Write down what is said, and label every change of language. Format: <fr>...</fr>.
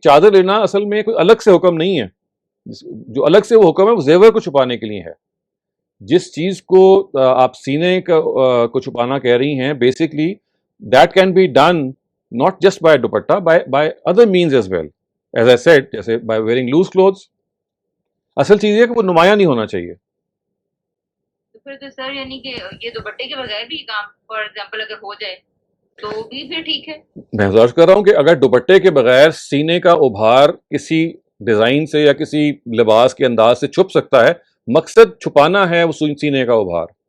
<ur>چادر لینا اصل میں کوئی الگ سے حکم نہیں ہے. جو الگ سے وہ حکم ہے وہ زیور کو چھپانے کے لیے ہے. جس چیز کو آپ سینے کو چھپانا کہہ رہی ہیں،</ur> <en>Basically that can be done not just by dupatta, by other means as well. As I said, جیسے by wearing loose clothes.</en> <ur>اصل چیز یہ کہ وہ نمایاں نہیں ہونا چاہیے. تو پھر تو سر یعنی کہ یہ دوپٹے کے بغیر بھی کام فار ایگزامپل اگر ہو جائے تو بھی پھر ٹھیک ہے. میں محسوس کر رہا ہوں کہ اگر دوپٹے کے بغیر سینے کا ابھار کسی ڈیزائن سے یا کسی لباس کے انداز سے چھپ سکتا ہے، مقصد چھپانا ہے وہ سینے کا ابھار.</ur>